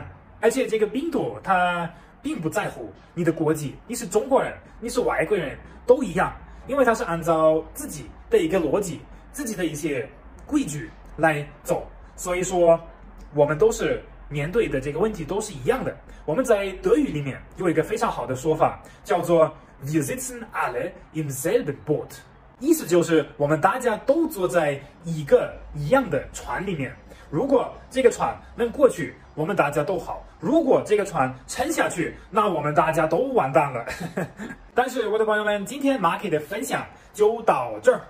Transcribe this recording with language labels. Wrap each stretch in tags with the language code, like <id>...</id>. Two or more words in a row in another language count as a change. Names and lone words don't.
<zh>而且这个病毒它并不在乎你的国籍，你是中国人，你是外国人都一样，因为它是按照自己的一个逻辑、自己的一些规矩来走。所以说，我们都是面对的这个问题都是一样的。我们在德语里面有一个非常好的说法，叫做</zh> <de>Wir sitzen alle im selben Boot，</de> <zh>意思就是我们大家都坐在一个一样的船里面。如果这个船能过去，我们大家都好；如果这个船沉下去，那我们大家都完蛋了。但是我的朋友们，今天马 K 的分享就到这儿。</zh>